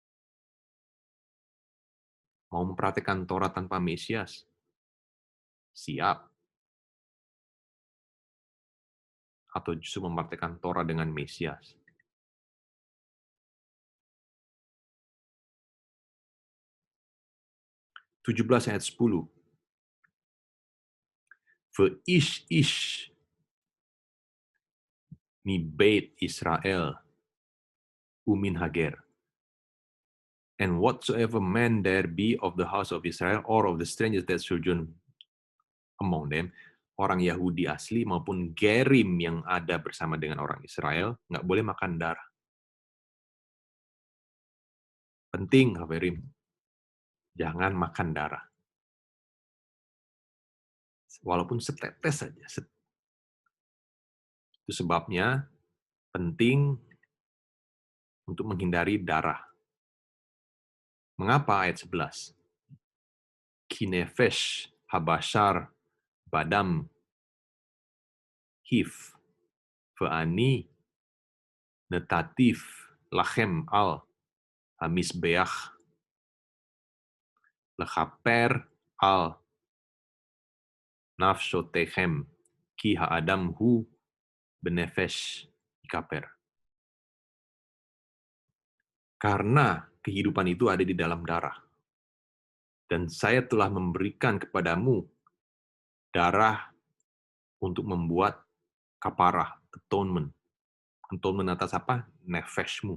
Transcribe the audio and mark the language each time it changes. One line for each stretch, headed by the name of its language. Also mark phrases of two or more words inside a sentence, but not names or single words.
Indonesian: Mau mempraktikkan Torah tanpa Mesias? Siap. Atau justru mempraktikkan Torah dengan Mesias? 17 ayat 10.
Hebrew: איש מבית ישראל ומן הגר.
English: And whatsoever man there be of the house of Israel or of the strangers that sojourn among them,
Indonesian: orang Yahudi asli maupun gerim yang ada bersama dengan orang Israel, nggak boleh makan darah. Penting, Haverim. Jangan makan darah. Walaupun setetes saja. Itu sebabnya penting untuk menghindari darah. Mengapa ayat 11?
Hebrew: כי נפש הבשר בדם היא ואני נתתיו לכם על המזבח לכפר על נפשתיכם כי האדם הוא בנפש יכפר.
Indonesian: Karena kehidupan itu ada di dalam darah. Dan saya telah memberikan kepadamu darah untuk membuat Kaparah, atonement. Atonement atas apa? Nefeshmu.